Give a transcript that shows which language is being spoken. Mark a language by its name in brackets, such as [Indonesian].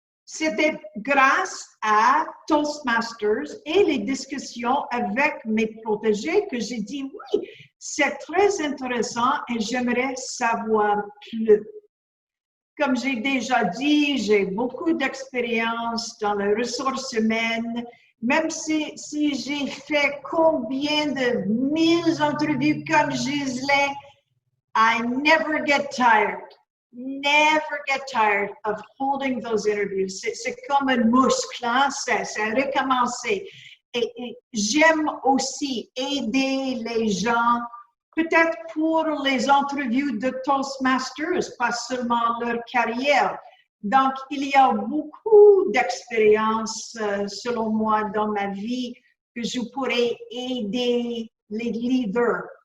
[French] C'était grâce à Toastmasters et les discussions avec mes protégés que j'ai dit oui, c'est très intéressant et j'aimerais savoir plus. Comme j'ai déjà dit, j'ai beaucoup d'expérience dans les ressources humaines. Même si j'ai fait combien de 1000 entrevues comme Gisèle, [English] I never get tired. Never get tired of holding those interviews. [French] C'est comme un muscle, hein? C'est recommencer. Et j'aime aussi aider les gens, peut-être pour les entrevues de Toastmasters, pas seulement leur carrière. Donc, il y a beaucoup d'expériences, selon moi, dans ma vie que je pourrais aider les leaders.